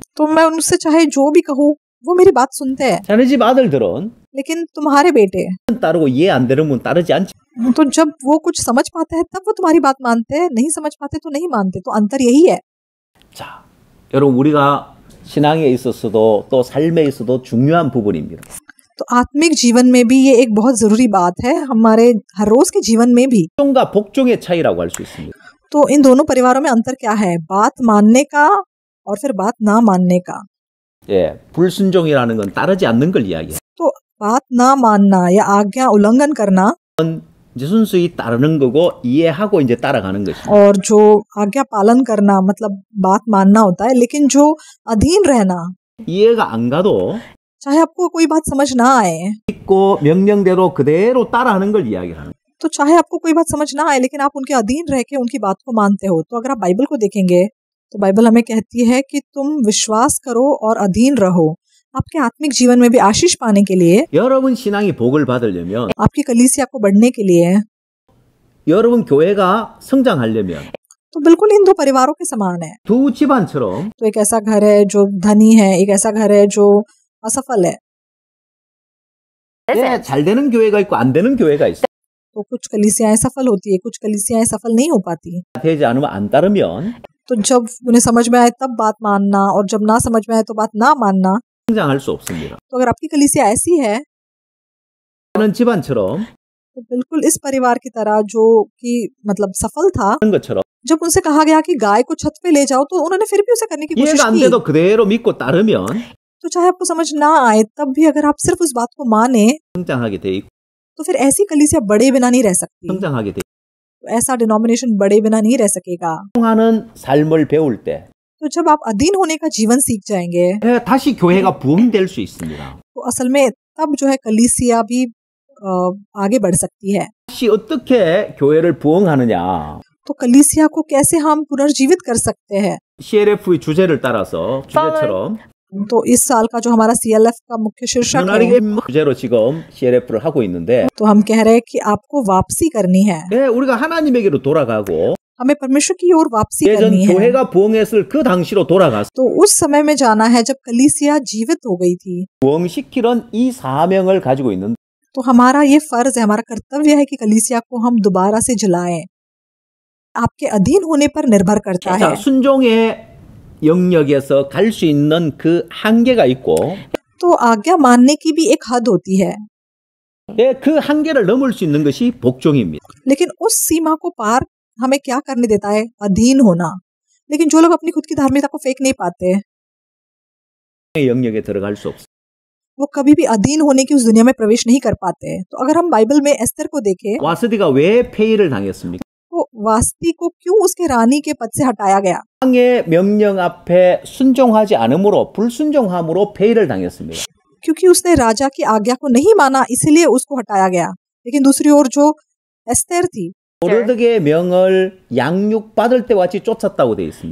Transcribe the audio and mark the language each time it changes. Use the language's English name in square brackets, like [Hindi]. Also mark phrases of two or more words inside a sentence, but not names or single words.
[Hindi] तो मैं उनसे चाहे जो भी कहूँ वो मेरी बात सुनते हैं। [Korean] 자네 집 아들들은 [Hindi] लेकिन तुम्हारे बेटे [Korean] 따르고 이해 안 되는 건 따르지 않지. [Hindi] तो जब वो कुछ समझ पाते हैं तब वो तुम्हारी बात मानते हैं, नहीं समझ पाते तो नहीं मानते। तो अंतर यही है। [Korean] 자, 여러분 우리가 신앙에 있어서도 또 삶에 있어도 중요한 부분입니다. [Hindi] तो आत्मिक जीवन में भी ये एक बहुत जरूरी बात है, हमारे हर रोज के जीवन में भी। [Korean] 순종과 복종의 차이라고 할 수 있습니다. [Hindi] तो इन दोनों परिवारों में अंतर क्या है? बात मानने का और फिर बात ना मानने का। [Korean] 예, 불순종이라는 건 따르지 않는 걸 이야기해요. [Hindi] तो बात ना मानना या आज्ञा उल्लंघन करना [Korean] 이제 순수히 따르는 거고 이해하고 이제 따라가는 것입니다. [Hindi] और जो आज्ञा पालन करना मतलब बात मानना होता है, लेकिन जो अधीन रहना, [Korean] 이해가 안 가도 [Hindi] चाहे आपको कोई बात समझ ना आए, [Korean] 믿고 명령대로 그대로 따라하는 걸 이야기를 하는 거예요. [Hindi] तो चाहे आपको कोई बात समझ ना आए लेकिन आप उनके अधीन रह के उनकी बात को मानते हो। तो अगर आप बाइबल को देखेंगे तो बाइबल हमें कहती है कि तुम विश्वास करो और अधीन रहो। आपके आत्मिक जीवन में भी आशीष पाने के लिए, [Korean] 여러분 신앙이 복을 받으려면, [Hindi] आपकी कलीसिया को बढ़ने के लिए, [Korean] 여러분 교회가 성장하려면 [Hindi] तो बिल्कुल इन दो परिवारों के समान है। [Korean] 두 집안처럼 [Hindi] तो एक ऐसा घर है जो धनी है, एक ऐसा घर है जो असफल है। [Korean] 예, 잘 되는 교회가 있고 안 되는 교회가 있어요. [Hindi] तो कुछ कलीसियाएं सफल होती है, कुछ कलीसियाएं सफल नहीं हो पाती। [Korean] 되지 않으면 안 따르면 [Hindi] तो जब उन्हें समझ में आए तब बात मानना, और जब ना समझ में आए तो बात ना मानना। [Korean] 성장할 수 없습니다. [Hindi] तो अगर आपकी कलीसिया ऐसी है [Korean] 하는 집안처럼 [Hindi] तो बिल्कुल इस परिवार की तरह जो कि मतलब सफल था, [Korean] 하는 것처럼 [Hindi] जब उनसे कहा गया कि गाय को छत पे ले जाओ तो उन्होंने फिर भी उसे करने की कोशिश [Korean] 이해가 안 [Hindi] की। [Korean] 돼도 그대로 믿고 따르면 [Hindi] तो चाहे आपको समझ ना आए तब भी अगर आप सिर्फ उस बात को माने [Korean] 성장하게 돼 있고 [Hindi] तो फिर ऐसी कलीसिया बड़े बिना नहीं रह सकती। [Korean] 성장하게 돼 [Hindi] तो ऐसा डिनोमिनेशन बड़े बिना नहीं रह सकेगा। [Korean] 하는 삶을 배울 때 [Hindi] तो जब आप अधीन होने का जीवन सीख जाएंगे [Korean] 다시 교회가 부흥될 수 있습니다. [Hindi] तो असल में तब जो है कलीसिया भी आगे बढ़ सकती है। [Korean] 다시 어떻게 교회를 부흥하느냐? [Hindi] तो कलीसिया को कैसे हम पुनर्जीवित कर सकते हैं? [Korean] CLF의 주제를 따라서 주제처럼 [Hindi] तो इस साल का जो हमारा CLF का मुख्य शीर्षक है, [Korean] 하나님의 주제로 지금 CLF를 하고 있는데 [Hindi] तो हम कह रहे हैं कि आपको वापसी करनी है, [Korean] 예, 우리가 하나님에게로 돌아가고 [Hindi] हमें परमेश्वर की ओर वापसी [Korean] 예전 [Hindi] करनी है। [Korean] 교회가 부흥했을 그 당시로 돌아가서 [Hindi] तो उस समय में जाना है जब कलीसिया जीवित हो गई थी। [Korean] 부흥시키는 이 사명을 가지고 있는 [Hindi] तो हमारा ये फर्ज है, हमारा कर्तव्य है कि कलीसिया को हम दोबारा से जलाएं। आपके अधीन होने पर निर्भर करता है। [Korean] 자, 순종의 영역에서 갈 수 있는 그 한계가 있고 [Hindi] तो आज्ञा मानने की भी एक हद होती है, [Korean] 예, 그 한계를 넘을 수 있는 것이 복종입니다. [Hindi] लेकिन उस सीमा को पार हमें क्या करने देता है? अधीन होना। लेकिन जो लोग अपनी खुद की धार्मिकता को फेंक नहीं पाते, [Korean] 영역에 들어갈 수 없어요. [Hindi] वो कभी भी अधीन होने की उस दुनिया में प्रवेश नहीं कर पाते। तो अगर हम बाइबल में एस्तर को देखें [Korean] 와스디가 왜 폐위를 당했습니까? [Hindi] तो वास्ती को क्यों उसके रानी के पद से हटाया गया? [Korean] 왕의 명령 앞에 순종하지 않으므로 불순종함으로 폐위를 당했습니다. [Hindi] क्योंकि उसने राजा की आज्ञा को नहीं माना, इसलिए उसको हटाया गया। लेकिन दूसरी ओर जो एस्तर थी, [Korean] 모르드게의 명을 양육받을 때 같이 쫓았다고 되어 있습니다.